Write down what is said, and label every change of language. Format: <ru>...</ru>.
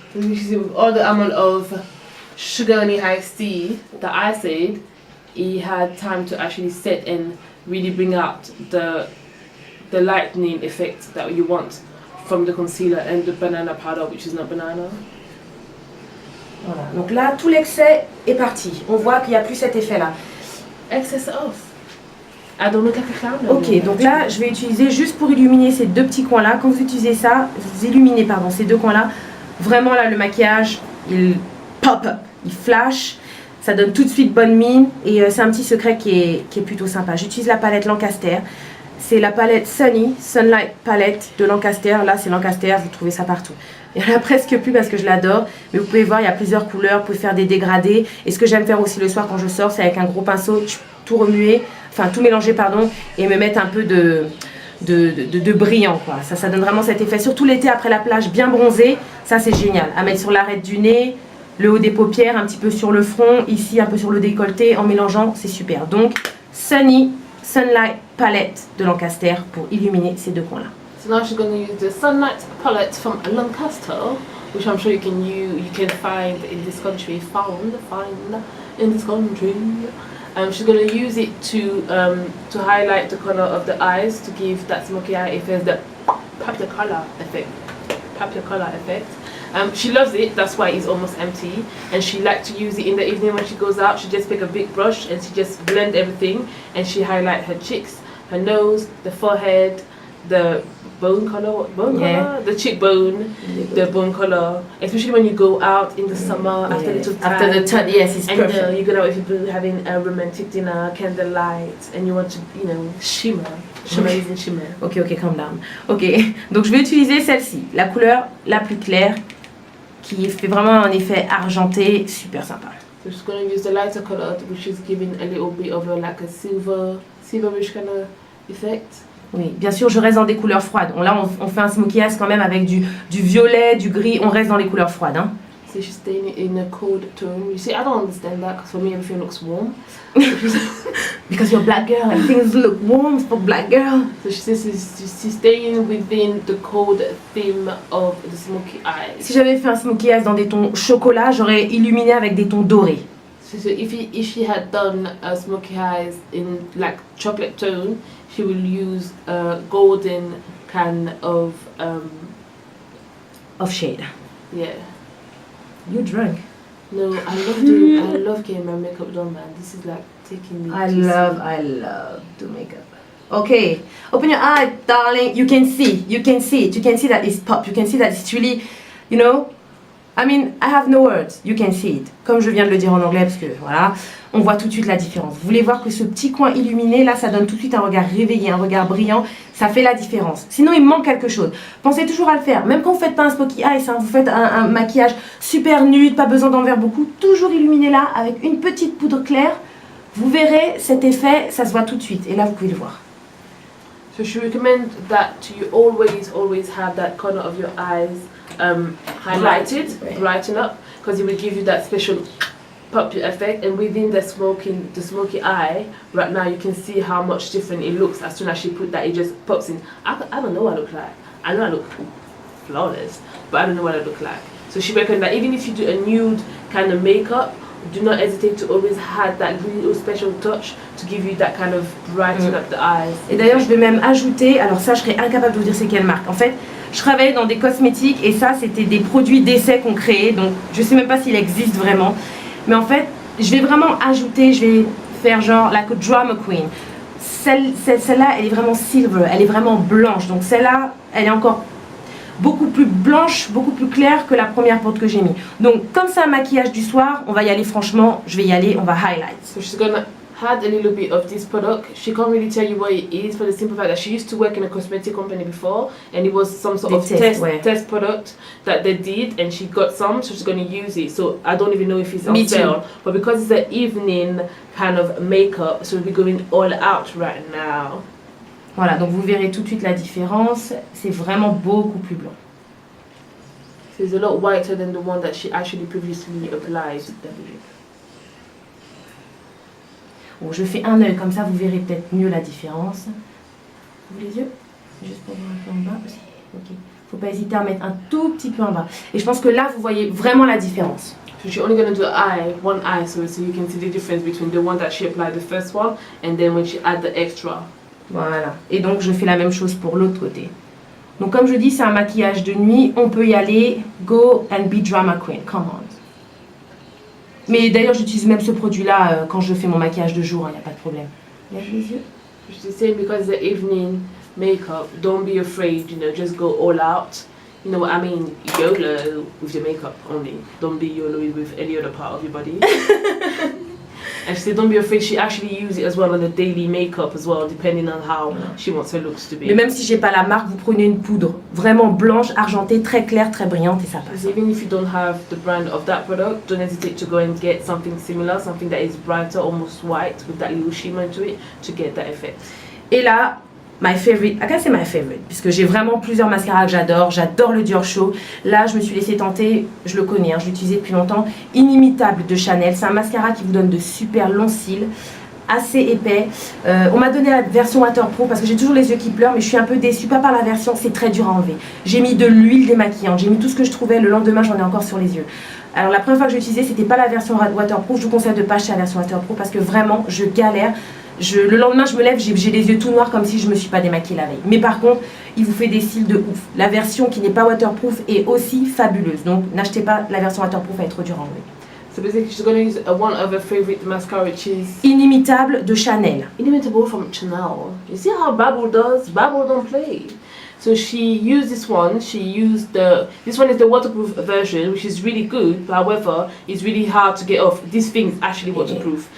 <en>So you see with all the amount of sugar and iced tea that I said, he had time to actually set and really bring out the lightening effect that you want from the concealer and the banana powder, which is not banana.</en> <fr>Voilà. Donc là, tout l'excès est parti. On voit qu'il n'y a plus cet effet-là.</fr> <en>Excess off. I don't look like a clown.</en> <fr>Ok, donc là, je vais utiliser juste pour illuminer ces deux petits coins-là. Quand vous utilisez ça, vous illuminez, pardon, ces deux coins-là. Vraiment, là, le maquillage, il pop up, il flash. Ça donne tout de suite bonne mine. Et c'est un petit secret qui est plutôt sympa. J'utilise la palette Lancaster. C'est la palette Sunlight Palette de Lancaster. Là, c'est Lancaster, vous trouvez ça partout. Il n'y en a presque plus parce que je l'adore. Mais vous pouvez voir, il y a plusieurs couleurs. Vous pouvez faire des dégradés. Et ce que j'aime faire aussi le soir quand je sors, c'est avec un gros pinceau, tout remuer, enfin tout mélanger, pardon, et me mettre un peu de brillant, quoi. Ça donne vraiment cet effet. Surtout l'été après la plage, bien bronzé. Ça, c'est génial. À mettre sur l'arête du nez, le haut des paupières, un petit peu sur le front, ici un peu sur le décolleté. En mélangeant, c'est super. Donc, Sunlight Palette de Lancaster pour illuminer ces deux coins-là.</fr> <en>So now she's going to use the Sunlight palette from Lancaster, which I'm sure you can find in this country. Find in this country. She's going to use it to highlight the corner of the eyes to give that smoky eye effect, the paprika color effect. She loves it, that's why it's almost empty, and she likes to use it in the evening when she goes out. She just pick a big brush and she just blend everything, and she highlight her cheeks, her nose, the forehead, the bone color, the cheekbone, the bone color, especially when you go out in the summer after the tan. After the tan, yes, it's perfect. And you go out with your boo having a romantic dinner, candlelight, and you want to, shimmer. Shimmer is in shimmer. Ok, calm down.</en> <fr>Ok, donc je vais utiliser celle-ci, la couleur la plus claire, qui fait vraiment un effet argenté, super sympa.</fr> <en>So she's going to use the lighter color, which is giving a little bit of like a silverish kind of effect.</en> <fr>Oui, bien sûr, je reste dans des couleurs froides. Là, on fait un smokey eyes quand même avec du violet, du gris. On reste dans les couleurs froides. Hein.</fr> <en>So she's staying in a cold tone. You see, I don't understand that because for me everything looks warm. Because you're a black girl and things look warm for black girl. So she's staying within the cold theme of the smoky eyes.</en> <fr>Si j'avais fait un smokey eyes dans des tons chocolat, j'aurais illuminé avec des tons dorés.</fr> <en>So if she had done a smoky eyes in like chocolate tone, she will use a golden kind of shade. Yeah. You drunk? No, I love getting my makeup done, man. This is like taking me. I love the makeup. Okay, open your eye, darling. You can see it. You can see that it's pop. You can see that it's really, I mean, I have no words. You can see it.</en> <fr>Comme je viens de le dire en anglais, parce que voilà, on voit tout de suite la différence. Vous voulez voir que ce petit coin illuminé, là, ça donne tout de suite un regard réveillé, un regard brillant. Ça fait la différence. Sinon, il manque quelque chose. Pensez toujours à le faire. Même quand vous faites pas un smokey eyes, vous faites un maquillage super nude, pas besoin d'en faire beaucoup. Toujours illuminé là, avec une petite poudre claire. Vous verrez cet effet, ça se voit tout de suite. Et là, vous pouvez le voir.</fr> <en>So she recommends that you always have that corner of your eyes highlighted, brighten up, because it will give you that special pop effect. And within the smoky eye, right now you can see how much different it looks as soon as she put that. It just pops in. I don't know what I look like. I know I look flawless, but I don't know what I look like. So she recommends that even if you do a nude kind of makeup, do not hesitate to always have that little special touch to give you that kind of brighten up the eyes.</en> <fr>Et d'ailleurs, je vais même ajouter, alors ça, je serais incapable de vous dire c'est quelle marque. En fait, Je travaillais dans des cosmétiques et ça c'était des produits d'essai qu'on créait, donc je sais même pas s'il existe vraiment. Mais en fait, je vais vraiment ajouter, je vais faire genre</fr> <en>like a drama queen.</en> <fr>Celle-là, elle est vraiment silver, elle est vraiment blanche. Donc celle-là, elle est encore beaucoup plus blanche, beaucoup plus claire que la première porte que j'ai mis. Donc comme c'est un maquillage du soir, on va y aller franchement, je vais y aller, on va highlight.</fr> <en>So she's gonna add a little bit of this product. She can't really tell you what it is for the simple fact that she used to work in a cosmetic company before and it was some sort of test product that they did and she got some, so she's going to use it. So I don't even know if it's on sale, but because it's an evening kind of makeup, so we'll be going all out right now.</en> <fr>Voilà, donc vous verrez tout de suite la différence, c'est vraiment beaucoup plus blanc.</fr> <en>So it's a lot whiter than the one that she actually previously applied.</en> <fr>Bon, je fais un œil, comme ça vous verrez peut-être mieux la différence. Vous les yeux? Juste pour voir un peu en bas aussi. Ok. Faut pas hésiter à mettre un tout petit peu en bas. Et je pense que là, vous voyez vraiment la différence.</fr> <en>So she's only going to do one eye, so you can see the difference between the one that she applied the first one and then when she add the extra.</en> <fr>Voilà. Et donc, je fais la même chose pour l'autre côté. Donc, comme je dis, c'est un maquillage de nuit. On peut y aller.</fr> <en>Go and be drama queen. Come on.</en> <fr>Mais d'ailleurs, j'utilise même ce produit-là quand je fais mon maquillage de jour. Il n'y a pas de problème. Lève les yeux.</fr> <en>She's saying because the evening makeup, don't be afraid, you know, just go all out. You know what I mean? YOLO with your makeup only. Don't be YOLO with any other part of your body. And she said don't be afraid, she actually uses it as well on the daily makeup as well, depending on how she wants her looks to be.</en> <fr>Mais même si j'ai pas la marque, vous prenez une poudre vraiment blanche, argentée, très claire, très brillante et ça passe.</fr> <en>Even if you don't have the brand of that product, don't hesitate to go and get something similar, something that is brighter, almost white, with that little shimmer to it, to get that effect.</en> <fr>Et là,</fr> <en>my favorite, I can say my favorite,</en> <fr>puisque j'ai vraiment plusieurs mascaras que j'adore. J'adore le Dior Show. Là, je me suis laissé tenter, je le connais, je l'utilisais depuis longtemps. Inimitable de Chanel. C'est un mascara qui vous donne de super longs cils, assez épais. On m'a donné la version waterproof parce que j'ai toujours les yeux qui pleurent, mais je suis un peu déçue, pas par la version, c'est très dur à enlever. J'ai mis de l'huile démaquillante, j'ai mis tout ce que je trouvais. Le lendemain, j'en ai encore sur les yeux. Alors la première fois que j'ai utilisé, c'était pas la version waterproof. Je vous conseille de pas acheter la version waterproof parce que vraiment, je galère. Le lendemain, je me lève, j'ai les yeux tout noirs comme si je me suis pas démaquillée la veille. Mais par contre, il vous fait des cils de ouf. La version qui n'est pas waterproof est aussi fabuleuse. Donc, n'achetez pas la version waterproof, elle est trop dure à enlever.</fr> <en>So basically, she's going to use one of her favorite mascara, which is</en> <fr>Inimitable de Chanel.</fr> <en>Inimitable from Chanel. You see how Babble does? Babble don't play. So she used this one. She used this one is the waterproof version, which is really good. However, it's really hard to get off. This thing is actually waterproof.</en>